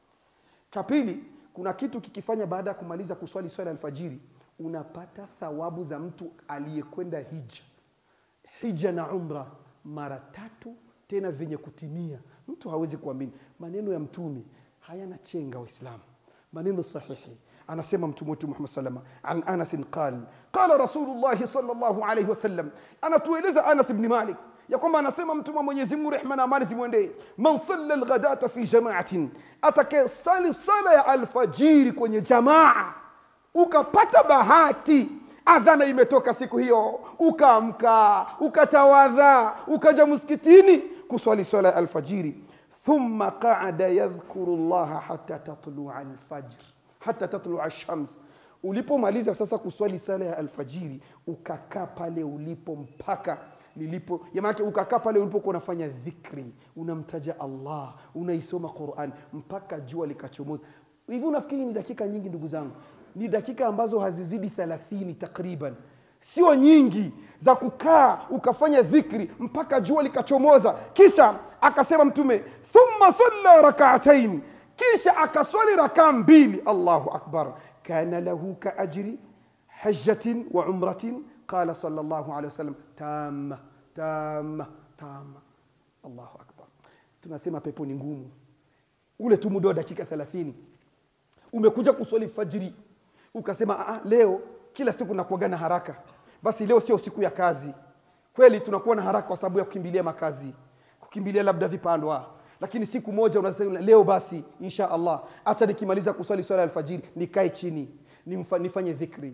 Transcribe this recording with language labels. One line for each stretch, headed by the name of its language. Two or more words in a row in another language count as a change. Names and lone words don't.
Swahili: Cha pili, kuna kitu kikifanya baada ya kumaliza kuswali swala ya alfajiri, unapata thawabu za mtu aliyekwenda hija. Hija na umra mara 3 tena venye kutimia. Mtu hawezi kuamini. Maneno ya mtume hayana chenga Waislamu. Maneno sahihi. Anasema mtume wetu Muhammad
Arabic: سلم عن أنس قال رسول الله صلى الله عليه وسلم,
Swahili: anatueleza Anas ibn Malik ya kwamba anasema mtume wa Mwenyezi Mungu rehma na amani zimwendee,
Arabic: من صلى الغداة في جماعة,
Swahili: atakayesali sala ya alfajiri kwenye jamaa, ukapata bahati adhana imetoka siku hiyo, ukaamka, ukatawadha, ukaja msikitini kuswali swala ya alfajiri,
Arabic: ثم قعد يذكر الله حتى تطلع الفجر، حتى تطلع الشمس.
Swahili: Ulipomaliza sasa kuswali sala ya alfajiri, ukakaa pale ulipo mpaka nilipo, yamake ukakaa pale ulipokuwa unafanya dhikri, unamtaja Allah, unaisoma Qur'an mpaka jua likachomoza. Hivi unafikiri ni dakika nyingi ndugu zangu? Ni dakika ambazo hazizidi 30 takriban. Sio nyingi za kukaa ukafanya dhikri mpaka jua likachomoza. Kisha akasema mtume,
Arabic: ثم صلى ركعتين,
Swahili: kisha akaswali rakaa 2.
Arabic: الله أكبر. كان له كأجر حجة وعمرة. قال صلى الله عليه وسلم تامة تامة تامة. الله أكبر.
Swahili: Tunasema pepo ni ngumu. Ule tu muda wa dakika 30 umekuja kuswali fajiri, ukasema leo kila siku nakuaga na haraka, basi leo sio siku ya kazi. Kweli tunakuwa na haraka kwa sababu ya kukimbilia makazi, kukimbilia labda vipandwa, lakini siku moja unasema leo basi
Arabic: إن شاء الله
Swahili: acha nikimaliza kuswali swala alfajiri nikae chini nifanye dhikri.